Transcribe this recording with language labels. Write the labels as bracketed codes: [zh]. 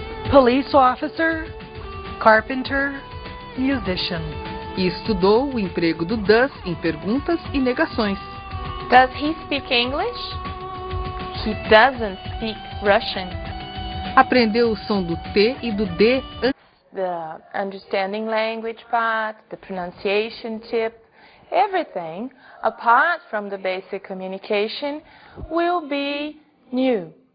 [en] Police officer, carpenter, musician. [pt] E estudou o emprego do does em perguntas e negações. [en] Does he speak English? He doesn't speak Russian. [pt] Aprendeu o som do T e do D [en] the understanding language part, the pronunciation tip, everything apart from the basic communication will be new.